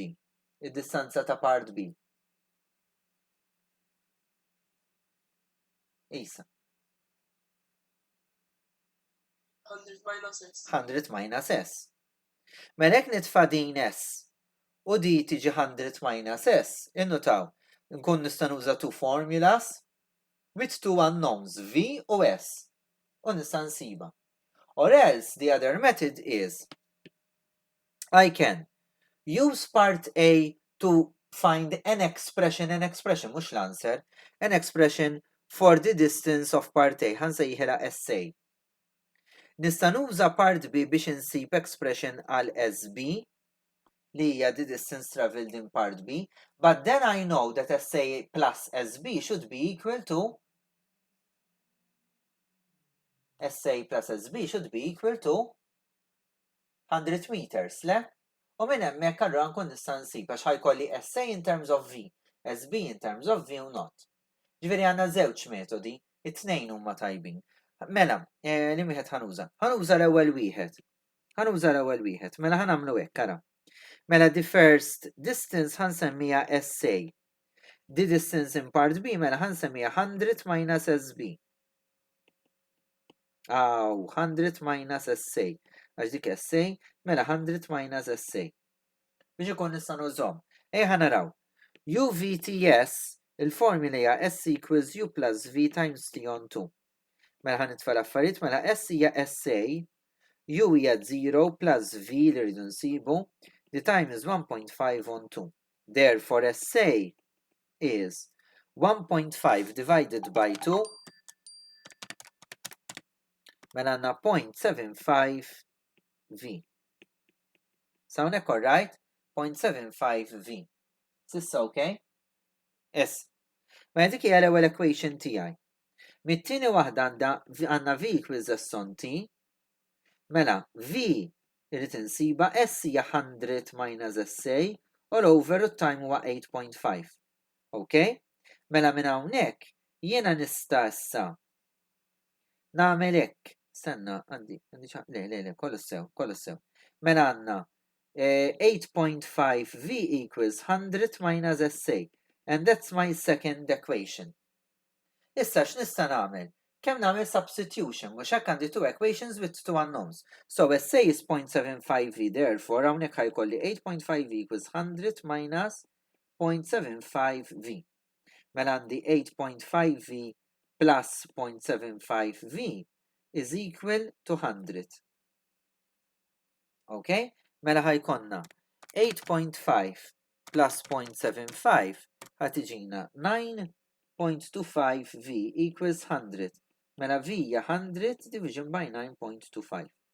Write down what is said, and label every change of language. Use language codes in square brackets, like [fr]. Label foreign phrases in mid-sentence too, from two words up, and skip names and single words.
[mt] Id-distanza ta' part B. Isa. [en] 100 minus S. 100 minus S. [mt] Mela hekk nitfa' din S u di tiġi [en] 100 minus S, [mt] innutaw, nkun nista' nuża [en] two formulas with two unknowns, [mt] V u S. U nista' nsiba. [en] Or else the other method is I can use part A to find an expression, [mt] mhux l-answer, [en] an expression for the distance of part A, [mt] ħansejħilha SA. Nista' nuża part B biex insib expression għal SB li hija [en] the distance traveled in part B, but then I know that SA plus SB should be equal to SA plus SB should be equal to 100 meters, [mt] le? U minn hemmhekk allura nkun nista' nsib għax ħajkolli SA [en] in terms of V, SB in terms of V [mt] u not. Ġifieri għandna żewġ metodi, it-tnejn huma tajbin. Mela, li wieħed ħanuża? Ħanuża l-ewwel wieħed. Mela ħanamlu hekk ara. Mela [en] the first distance [mt] ħansemmija SA. [en] The distance in part B [mt] mela ħansemmija [en] 100 minus SB. 100 minus SA. [mt] Għax dik SA, mela [en] 100 minus SA. [mt] Biex ikun nista' nużhom. Ħanaraw. [en] UVTS, [mt] il-formula hija [en] S equals U plus V times T on 2. [mt] Mela ħanitfa' l-affarijiet, mela S hija SA, U hija [en] 0 plus V [mt] li rridu nsibu, [en] the time is 1.5 on 2. Therefore, SA is 1.5 divided by 2, [mt] mela għandna 0.75 V. Sawnek alright? 0.75 V. Sissa okay? Yes. Mela dik hija l-ewwel equation tiegħi. Mit-tieni waħda għandna [en] V equals S on T. [mt] Mela V irid insiba S hija [en] 100 minus SA all over time [mt] huwa 8.5. [en] Okay? [mt] Mela minn hawnhekk jiena nista' issa nagħmel hekk. Stenna, le, kollu sew. Mela għandna [en] 8.5 V equals 100 minus SA. And that's my second equation. [mt] Issa x'nista' nagħmel? Kemm nagħmel substitution, mhux hekk għandi [en] two equations with two unknowns. So SA is 0.75 V, therefore [mt] hawnhekk ħajkolli [en] 8.5 V equals 100 minus 0.75 V. [mt] Mela għandi [en] 8.5 V plus 0.75 V is equal to 100. Okay? [mt] Mela ħajkonna 8.5 plus 0.75 ħatiġina [en] 9.25 V equals 100. [mt] Mela V hija 100 [en] division by 9.25.